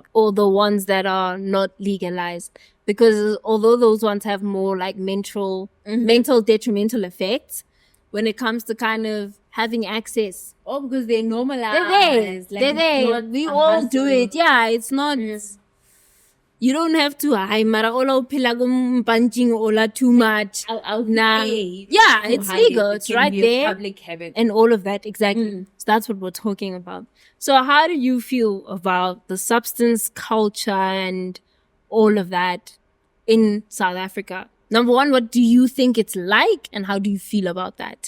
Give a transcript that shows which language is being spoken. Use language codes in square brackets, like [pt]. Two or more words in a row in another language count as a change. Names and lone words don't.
[en] or the ones that are not legalized, because although those ones have more like mental detrimental effects when it comes to kind of having access. Oh, because they're normalized. They're there. We all do it. Yeah, it's not. You don't have to. Ay, [zu] mara ola upila punching ola [en] too much. [zu] Nah. [en] Yeah, it's legal. It's right there. Public habit. And all of that, exactly. So that's what we're talking about. So how do you feel about the substance culture and all of that in South Africa? Number one, what do you think it's like, and how do you feel about that?